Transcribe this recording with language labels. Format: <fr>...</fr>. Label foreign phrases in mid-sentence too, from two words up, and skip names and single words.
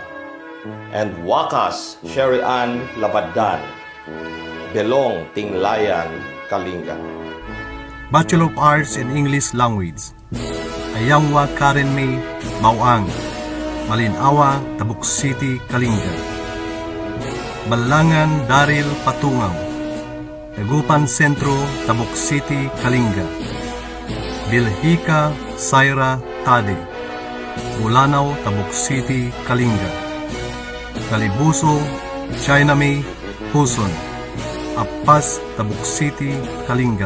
<en>And Wakas Sherian Labadan, Belong, Tinglayan, Kalinga. Bachelor of Arts in English Language. Ayangwa Karen May Bawang, Malinawa, Tabuk City, Kalinga. Balangan Daryl Patungaw, Tagupan Sentro, Tabuk City, Kalinga. Bilhika Saira Tade, Bulanao, Tabuk City, Kalinga. Kalibuso China May Huson, Apas, Tabuk City, Kalinga.</en>